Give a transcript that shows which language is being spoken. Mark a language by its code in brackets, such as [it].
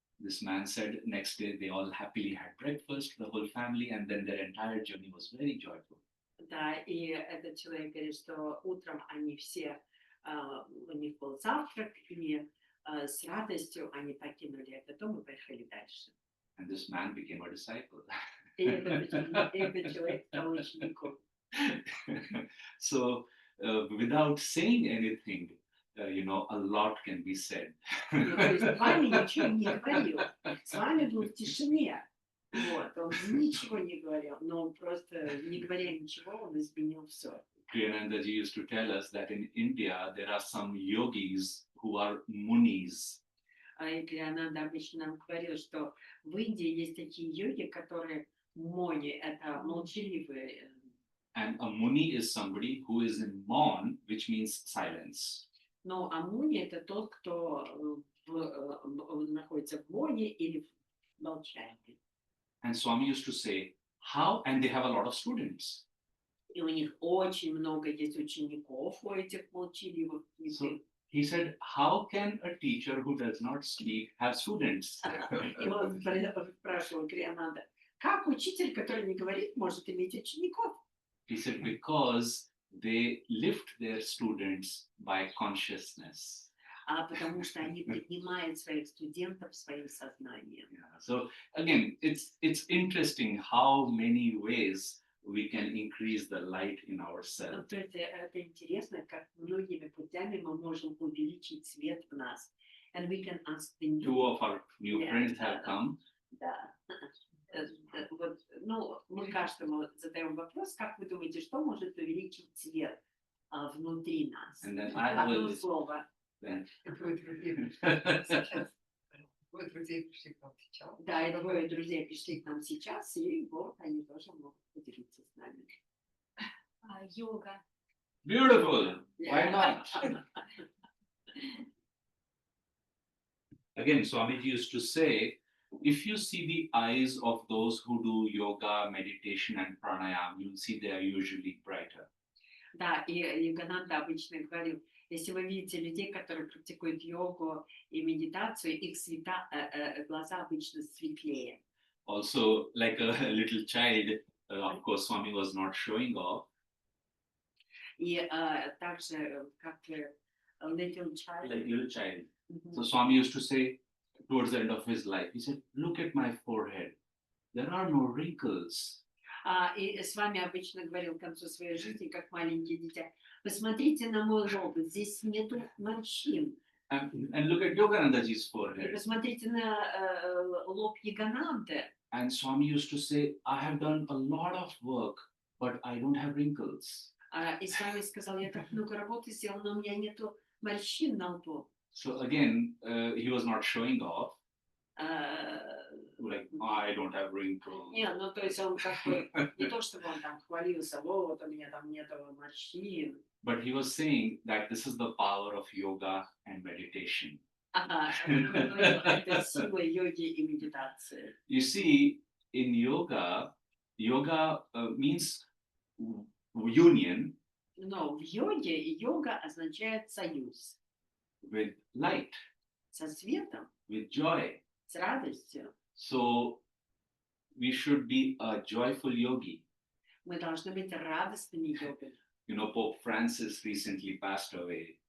[en] This man said next day they all happily had breakfast, the whole family, and then their entire journey was very joyful. [ru] Да, и этот человек говорит, что утром они все, у них был завтрак, и с радостью они покинули этот дом и поехали дальше. [en] And this man became a disciple. [ru] И этот человек стал учеником. [en] So, without saying anything, a lot can be said. [ru] Ну, то есть с вами ничего не говорил, с вами был в тишине. Вот, он ничего не говорил, но он просто, не говоря ничего, он изменил все. [en] Kriyanandaji used to tell us that in India there are some yogis who are munis. [ru] И Клеонанда обычно нам говорил, что в Индии есть такие йоги, которые мони, это молчаливые. [en] And a muni is somebody who is in maun, which means silence. [ru] Ну, а муни это тот, кто находится в моне или в молчании. [en] And Swami used to say, how? And they have a lot of students. [ru] И у них очень много есть учеников, у этих молчаливых. [en] So he said, how can a teacher who does not speak have students? [ru] И он спрашивал Криананда, как учитель, который не говорит, может иметь учеников? [en] He said, because they lift their students by consciousness. [ru] Потому что они поднимают своих студентов своим сознанием. [en] Yeah. So again, it's interesting how many ways we can increase the light in ourselves. [ru] То есть это интересно, как многими путями мы можем увеличить свет в нас. [en] And we can ask the new. Two of our new friends have come. [ru] Да. Вот, ну, мы каждому задаем вопрос, как вы думаете, что может увеличить свет внутри нас? [en] And then I [ru] Одно [en] will [ru] слово. [en] then. [ru] Двое друзей сейчас. Двое друзей пришли к нам сейчас. Да, и двое друзей пришли к нам сейчас, и вот они тоже могут поделиться с нами. Йога. [en] Beautiful. Why not? Again, Swamiji used to say, if you see the eyes of those who do yoga, meditation, and pranayam, you'll see they are usually brighter. [ru] Да, и Йогананда обычно говорил, если вы видите людей, которые практикуют йогу и медитацию, их глаза обычно светлее. [en] Also, like a little child, of course, Swami was not showing off. [ru] И также, как [en] little child. Like little child. Мгм. So Swami used to say towards the end of his life, he said, look at my forehead. There are no wrinkles. [ru] И с вами обычно говорил к концу своей жизни, как маленький дитя, посмотрите на мой лоб, здесь нету морщин. [en] And look at Yoganandaji's [ru] И [en] forehead. [ru] посмотрите на лоб Йогананды. [en] And Swami used to say, I have done a lot of work, but I don't have wrinkles. [ru] И с вами сказал, я так много работы сделал, но у меня нету морщин на лбу. [en] So again, he was not showing off, like, I don't have wrinkles. [ru] Не, ну то есть он как бы, не то чтобы он там хвалился, вот у меня там нету морщин. [en] But he was saying that this is the power of yoga and meditation. [ru] Это сила йоги и медитации. [en] You see, in yoga means union [ru] Но в йоге йога означает союз [en] with light, [ru] со светом, [en] with joy. [ru] с радостью. [en] So we should be a joyful yogi. [ru] Мы должны быть радостными йогами. [en] You know, Pope Francis recently passed away.